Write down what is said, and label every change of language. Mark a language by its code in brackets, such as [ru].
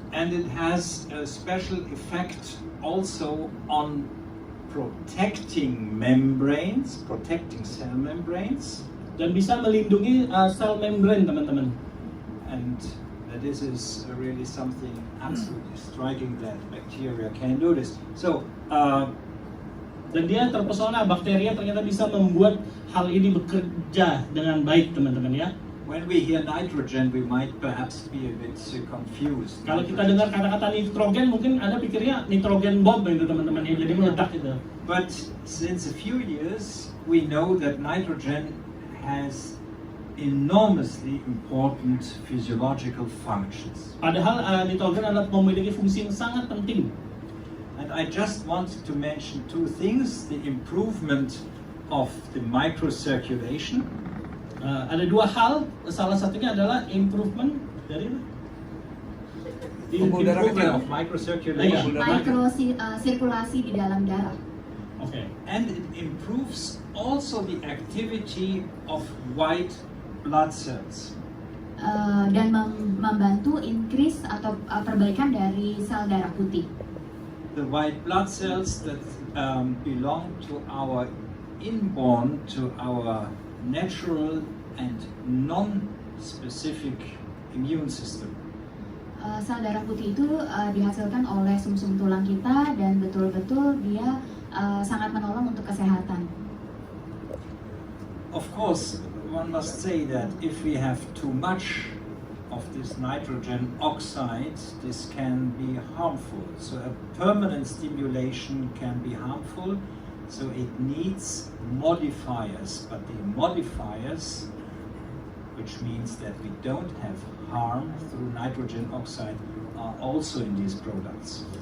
[en] And it has a special effect also on protecting membranes, protecting cell membranes. [id] Dan bisa melindungi sel membran teman-teman. [en] And this is really something absolutely striking that bacteria can do this. So, [id] dan dia terpesona bakteria ternyata bisa membuat hal ini bekerja dengan baik teman-teman ya. [en] When we hear nitrogen, we might perhaps be a bit confused. [id] Kalau kita dengar kata-kata nitrogen, mungkin Anda pikirnya nitrogen bomb itu teman-teman ya, jadi meledak itu. [en] But since a few years, we know that nitrogen has enormously important physiological functions. [id] Padahal nitrogen adalah memiliki fungsi yang sangat penting. [en] And I just wanted to mention two things: the improvement of the microcirculation. [id] Ada dua hal, salah satunya adalah improvement dari [en] improvement of microcirculation. [id] Sirkulasi di dalam darah. [en] Okay. And it improves also the activity of white blood cells. [id] Dan membantu increase atau perbaikan dari sel darah putih. [en] the white blood cells that belong to our inborn, to our natural and non-specific immune system. [id] Sel darah putih itu dihasilkan oleh sumsum tulang kita dan betul-betul dia sangat menolong untuk kesehatan. [en] Of course, one must say that if we have too much of this nitrogen oxide, this can be harmful. So a permanent stimulation can be harmful. So it needs modifiers, but the modifiers, which means that we don't have harm through nitrogen oxide, are also in these products.